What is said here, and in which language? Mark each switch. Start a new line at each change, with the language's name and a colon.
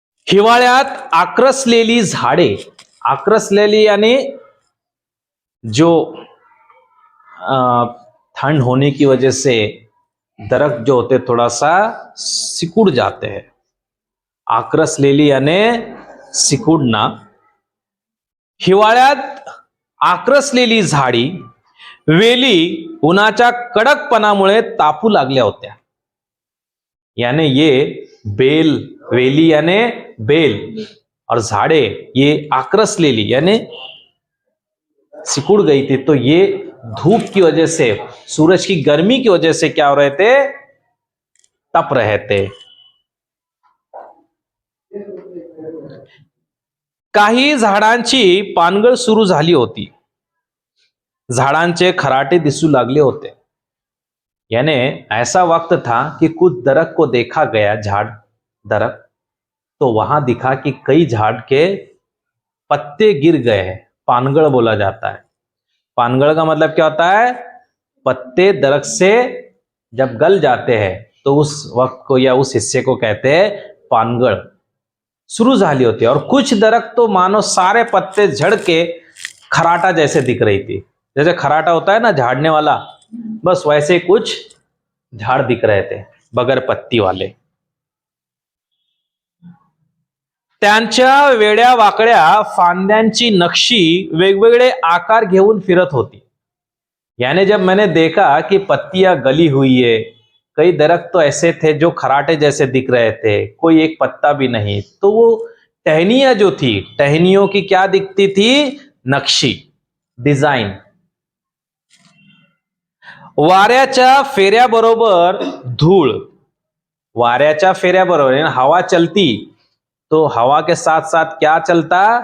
Marathi: हिवाळ्यात आक्रसलेली झाडे,
Hindi: आक्रसलेली यानी जो ठंड होने की वजह से दरख्त जो होते थोड़ा सा सिकुड़ जाते हैं। आक्रसलेली यानी सिकुड़ना।
Marathi: हिवाळ्यात आक्रसलेली झाडी वेली उन्हाच्या कडकपणामुळे तापू लागल्या होत्या।
Hindi: यानी ये बेल, वेली यानी बेल और झाड़े ये आक्रसलेली यानी सिकुड़ गई थी, तो ये धूप की वजह से, सूरज की गर्मी की वजह से क्या हो रहे थे, तप रहे थे।
Marathi: काही झाडांची पानगळ सुरू झाली होती, झाडांचे खराटे दिसू लागले होते।
Hindi: यानी ऐसा वक्त था कि कुछ दरख्त को देखा गया, झाड़ दरख्त, तो वहां दिखा कि कई झाड़ के पत्ते गिर गए हैं। पानगळ बोला जाता है। पानगळ का मतलब क्या होता है, पत्ते दरख्त से जब गल जाते हैं तो उस वक्त को या उस हिस्से को कहते हैं पानगळ।
Marathi: शुरू झाली होती
Hindi: और कुछ दरख्त तो मानो सारे पत्ते झड़ के खराटा जैसे दिख रही थी। जैसे खराटा होता है ना झाड़ने वाला, बस वैसे कुछ झाड़ दिख रहे थे बगैर पत्ती वाले।
Marathi: त्यांच्या वेड्या वाकड्या फांद्यांची नक्षी वेगवेगळे आकार घेऊन फिरत होती।
Hindi: यानी जब मैंने देखा कि पत्तियां गली हुई है, कई दरख्त तो ऐसे थे जो खराटे जैसे दिख रहे थे, कोई एक पत्ता भी नहीं, तो वो टहनियां जो थी, टहनियों की क्या दिखती थी? नक्शी, डिझाईन.
Marathi: वाऱ्याच्या फेऱ्याबरोबर धूळ, वाऱ्याच्या फेऱ्याबरोबर
Hindi: यानी हवा चलती तो हवा के साथ साथ क्या चलता?